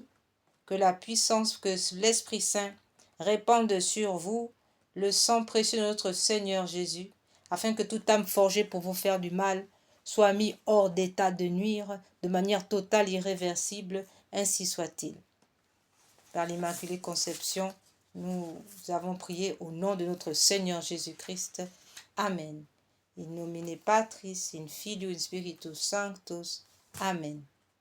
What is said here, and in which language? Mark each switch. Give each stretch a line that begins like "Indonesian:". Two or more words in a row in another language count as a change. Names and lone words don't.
French: Que la puissance, que l'Esprit Saint répande sur vous le sang précieux de notre Seigneur Jésus, afin que toute âme forgée pour vous faire du mal soit mise hors d'état de nuire de manière totale, irréversible, ainsi soit-il. Par l'Immaculée Conception, nous avons prié au nom de notre Seigneur Jésus-Christ. Amen.
Latin: In nomine Patris, in Filio, in Spiritus Sanctus. Amen.